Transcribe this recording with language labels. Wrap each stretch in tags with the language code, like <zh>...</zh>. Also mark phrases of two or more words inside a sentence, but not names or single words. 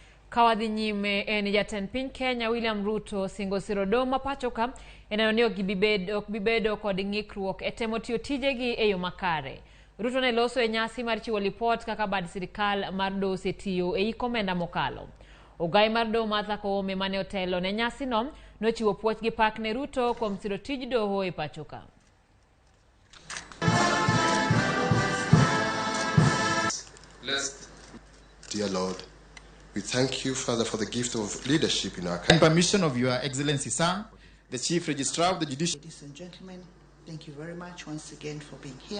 <luo>Kawadhi nyime en jatend piny Kenya William Ruto singo siro doho ma pachoka eneno ok bibedo kod ng'ikruok e temo tiyo tijegi e yo makare. Ruto ne loso e nyasi mar chiwo lipot kaka bad sirikal mar doho osetiyo e iko omenda mokalo. Ogai mar doho Martha Koome mane otelo ne nyasi no nochiwo puoch gi pak ne Ruto kuom siro tij doho e pachoka.</luo> <en>Dear Lord, we thank you, Father, for the gift of leadership in our country. And permission of Your Excellency, sir, the Chief Registrar of the Judiciary. Ladies and gentlemen, thank you very much once again for being here.</en>